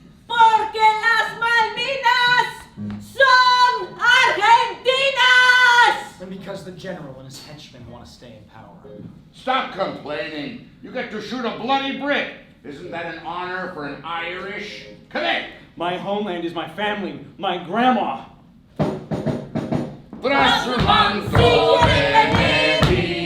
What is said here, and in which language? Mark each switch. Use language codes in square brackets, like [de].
[es] Porque las Malvinas son Argentinas. [en] And because the general and his henchmen want to stay in power. Stop complaining. You get to shoot a bloody brick. Isn't that an honor for an Irish? Come My homeland is my family, my grandma. [es] Tras su manto de Medellín,